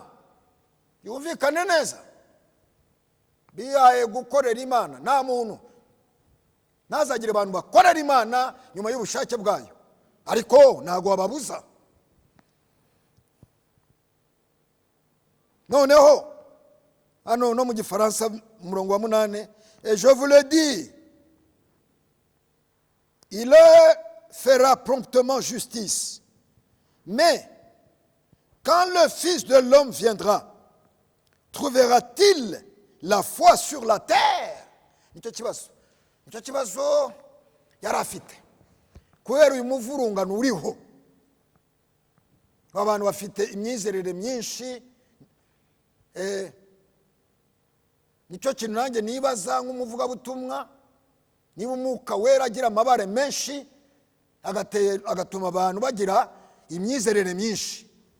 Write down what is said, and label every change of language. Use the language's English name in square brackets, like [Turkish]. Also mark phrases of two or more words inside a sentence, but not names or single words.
[Kinyarwanda] Yumvikane neza, bihaye gukorera Imana. Nta muntu ntazagire abantu bakorera Imana nyuma y'ubushake bwayo, ariko ntago wababuza. Noneho hano no mu Gifaransa umurongo wa 8, [French] et je vous le dis, il fera promptement justice, mais quand le Fils de l'homme viendra, trouvera-t-il la foi sur la terre? [Kinyarwanda] Nicyo kibazo yari afite, kubera uyu muvurungano uriho. Abantu bafite imyizerere myinshi. Nicyo kintu nanjye nibaza nk'umuvugabutumwa, niba umwuka wera agira amabare menshi agatuma abantu bagira imyizerere myinshi.